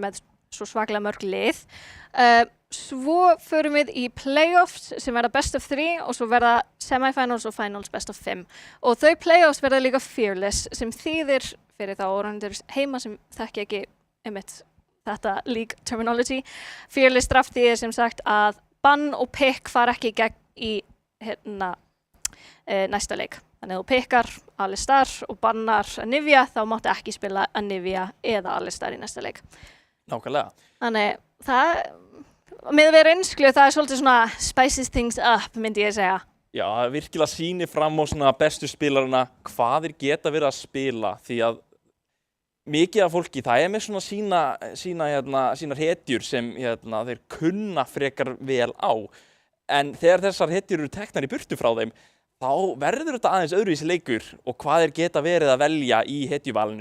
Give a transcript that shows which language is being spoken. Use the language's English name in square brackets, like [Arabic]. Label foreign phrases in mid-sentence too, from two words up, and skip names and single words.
[Icelandic] með svo svaklega mörg lið svo förum við í playoffs sem verða [English] best of 3 [Icelandic] og svo verða semifinals og [English] finals best of 5 [Icelandic] og þau playoffs verða líka fearless sem þýðir fyrir þá orðandur heima sem þekki ekki þetta [English] league terminology fearless draft [Icelandic] þýðir sem sagt að bann og pick fara ekki gegn í næsta leik. Þannig að þú pikkar Alistar og bannar Anivia, þá máttu ekki spila Anivia eða Alistar í næsta leik. Nákvæmlega. Þannig það, með að vera reynslu, það svolítið svona [English] spices things up, [Icelandic] myndi ég segja. Já, það virkilega sýnir fram á svona bestu spilarana hvað þeir geta verið að spila því að mikið af fólki, það með svona sínar hetjur sem þeir kunna frekar vel á. En þegar þessar hetjur eru teknar í burtu frá þeim, þá verður þetta aðeins öðruvísi leikur og hvað þeir geta verið að velja í hetjuvalinu.